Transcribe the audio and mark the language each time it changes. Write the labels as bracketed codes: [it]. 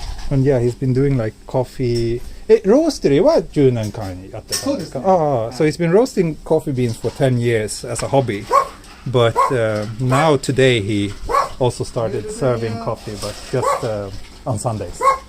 [en] And yeah, he's been doing like coffee. [ja] ローステリーは10年間やってたんですか？ [en] So he's been roasting coffee beans for 10 years as a hobby. But now today he also started serving coffee, but just on Sundays.